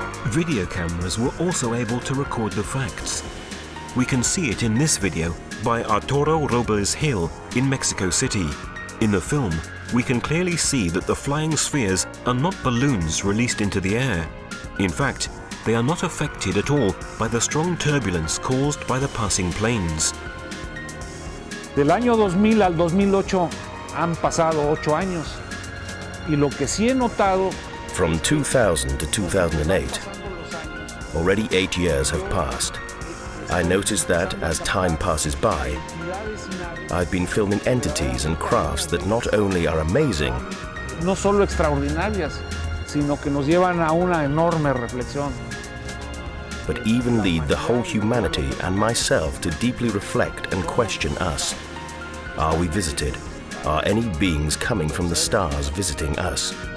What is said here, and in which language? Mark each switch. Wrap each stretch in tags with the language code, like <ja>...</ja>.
<en>Video cameras were also able to record the facts. We can see it in this video by Arturo Robles Gil in Mexico City. In the film, we can clearly see that the flying spheres are not balloons released into the air. In fact, they are not affected at all by the strong turbulence caused by the passing planes.</en> <es>Del año 2000 al 2008 han pasado 8 años y lo que sí he notado.</es> <en>From 2000 to 2008, Already 8 years have passed. I noticed that, as time passes by, I've been filming entities and crafts that not only are amazing,</en> <es>No solo extraordinarias, sino que nos llevan a una enorme reflexión.</es> <en>but even lead the whole humanity and myself to deeply reflect and question us. Are we visited? Are any beings coming from the stars visiting us?</en>